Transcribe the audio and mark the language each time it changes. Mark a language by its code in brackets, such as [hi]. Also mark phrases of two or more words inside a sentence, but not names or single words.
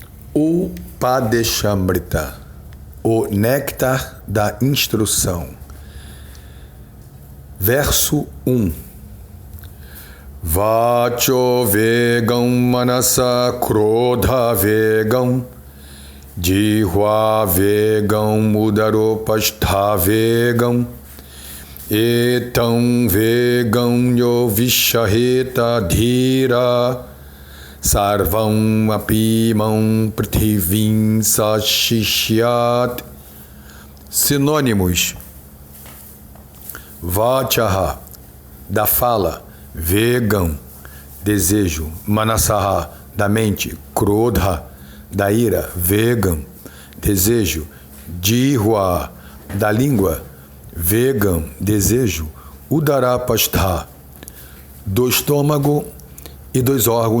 [pt] Upadeshamrita, o néctar da instrução. Verso 1. [sa] वाचो वेगं मनस क्रोध वेगं जिह्वा वेगं उदरोपस्थ वेगं एतं वेगं यो विषहेत धीर सर्वं अपीमां पृथिवीं सशिष्यात्. [pt] Sinônimos: Vachaha, da fala; Vegam, desejo; Manasaha, da mente; Krodha, da ira; Vegam, desejo; Jihva, da língua; Vegam, desejo; Udarapashtha, do estômago e dos órgãos